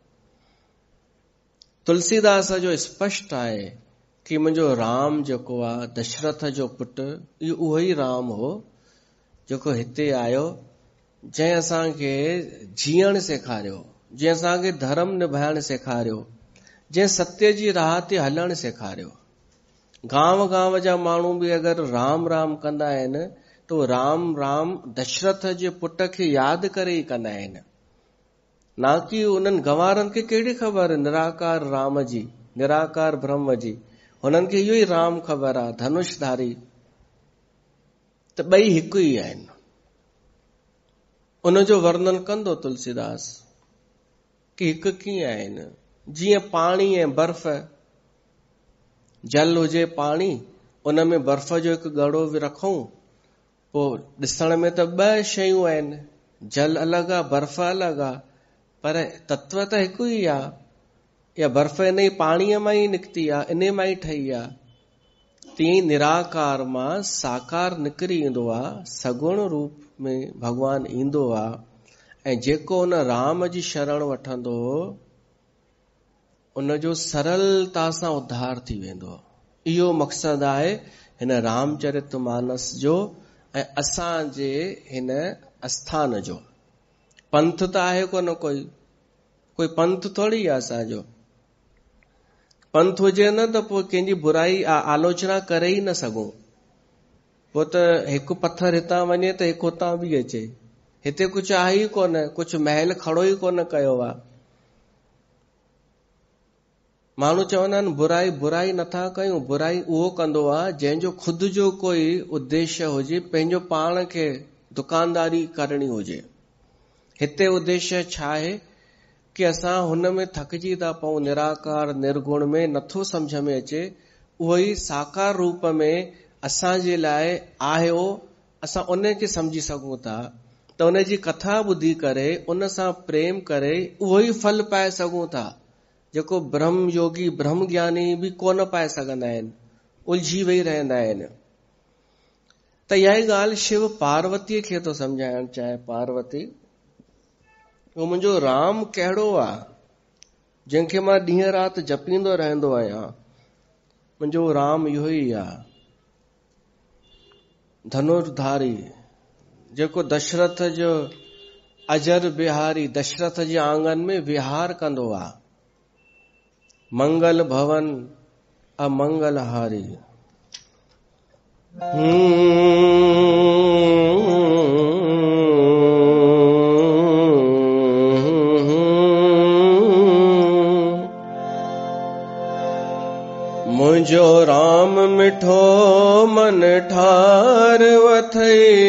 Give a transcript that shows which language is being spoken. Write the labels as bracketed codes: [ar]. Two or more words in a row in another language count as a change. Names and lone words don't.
[sd] तुलसीदास जो स्पष्ट आहे कि मुंहिंजो राम जेको आहे, दशरथ जो पुटु, इहो उहो ई राम हो जेको हिते आयो, जंहिं असांखे जीअण सेखारियो, जंहिं असांखे धर्म निभाइण सेखारियो, जंहिं सत्य जी राह ते हलण सेखारियो। गांव गांव जा माण्हू बि अगरि राम राम कंदा आहिनि तो राम राम दशरथ जे पुट खे यादि करे ई कंदा आहिनि, ना कि उन्हनि गंवारनि खे कहिड़ी ख़बर निराकार राम जी, निराकार ब्रह्म जी। हुननि खे इहो ई राम ख़बर आहे, धनुषधारी। त ॿई हिकु ई आहिनि। उन जो वर्णन कंदो तुलसीदास कि हिकु कीअं आहिनि। जीअं पाणी ऐं बर्फ़, जल हुजे पाणी, उन में बर्फ़ जो हिकु ॻड़ो बि रखूं, पोइ ॾिसण में त ॿ शयूं आहिनि, जल अलॻि आहे, बर्फ़ अलॻि आहे, पर तत्व त हिकु ई आहे। या बर्फ़ इन ई पाणीअ मां ई निकिती आहे, इन मां ई ठही आहे। तीअं निराकार मां साकार निकिरी ईंदो आहे, सगुण रूप में भगवान ईंदो आहे, ऐं जेको उन राम जी शरण वठंदो उन जो सरलता सां उद्धार थी वेंदो। इहो मक़सदु आहे हिन रामचरित मानस जो ऐं असांजे हिन आस्थान जो। पंथ त आहे कोन, कोई पंथ थोड़ी आहे असांजो। पंथ हुजे न त पोइ कंहिंजी बुराई आलोचना करे ई न सघूं। पोइ त हिकु पत्थर हितां वञे त हिकु हुतां बि अचे। हिते कुझु आहे ई कोन, कुझु महल खड़ो ई कोन कयो आहे। माण्हू चवंदा आहिनि बुराई नथा कयूं। बुराई उहो कंदो आहे जंहिंजो खुद जो कोई उद्देश्य हुजे, पंहिंजो पाण खे दुकानदारी करणी हुजे। हिते उद्देश्य छा आहे कि असां हुन में थकिजी था पऊं, निराकार निर्गुण में नथो सम्झ में अचे। उहो ई साकार रूप में असांजे लाइ आयो, असां उन खे सम्झी सघूं था त उन जी कथा ॿुधी करे, उन सां प्रेम करे उहो ई फल पाए सघूं था जेको ब्रह्म योगी, ब्रह्म ज्ञानी बि कोन पाए सघंदा आहिनि, उलझी वेही रहंदा आहिनि। त इहा ई ॻाल्हि शिव पार्वतीअ खे थो सम्झाइण चाहे। पार्वती, उहो मुंहिंजो राम कहिड़ो आहे जंहिंखे मां ॾींहं राति जपींदो रहंदो आहियां। मुंहिंजो राम इहो ई आहे, धनुर्धारी, जेको दशरथ जो अजर बिहारी, दशरथ जे आंगन में विहार कंदो आहे। [awa] मंगल भवन अमंगल हारी। [sd] मुंहिंजो राम मिठो मन ठार वथई,